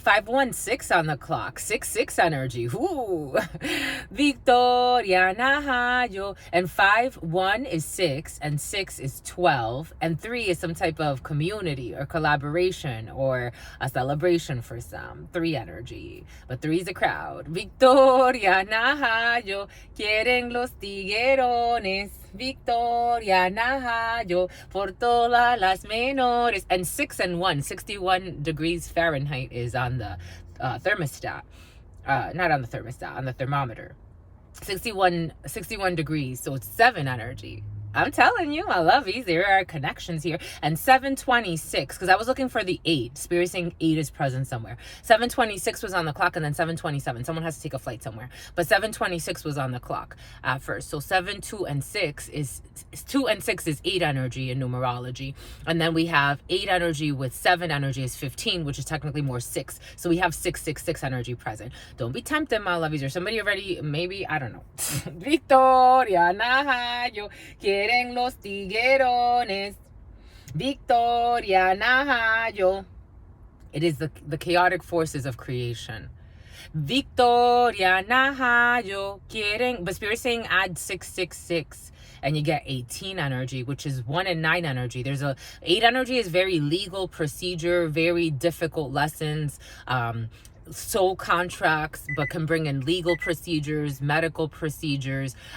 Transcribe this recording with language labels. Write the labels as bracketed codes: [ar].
[en] 516 on the clock. 6-6 energy. Ooh. Victoria Najayo. And 5-1 is 6, and 6 is 12, and 3 is some type of community or collaboration or a celebration for some. 3 energy. But 3 is a crowd. Victoria Najayo. [es] Quieren los tiguerones. Victoria Najayo por todas las menores. [en] And 6 and 1, 61 degrees Fahrenheit is on the thermostat. Not on the thermostat, on the thermometer. 61 degrees, so it's 7 energy. I'm telling you, my lovies, there are connections here. And 726, because I was looking for the 8. Spirit saying 8 is present somewhere. 726 was on the clock, and then 727. Someone has to take a flight somewhere. But 726 was on the clock at first. So 7, 2, and 6 is 2 and 6 is 8 energy in numerology. And then we have 8 energy with 7 energy is 15, which is technically more 6. So we have 666 energy present. Don't be tempted, my lovies. Or somebody already, maybe, I don't know. Victoria Najayo. [es] Quieren los tiguerones. Victoria Najayo. [en] It is the chaotic forces of creation. Victoria Najayo. Quieren, but Spirit saying add 666 and you get 18 energy, which is 1 and 9 energy. There's 8 energy is very legal procedure, very difficult lessons, soul contracts, but can bring in legal procedures, medical procedures.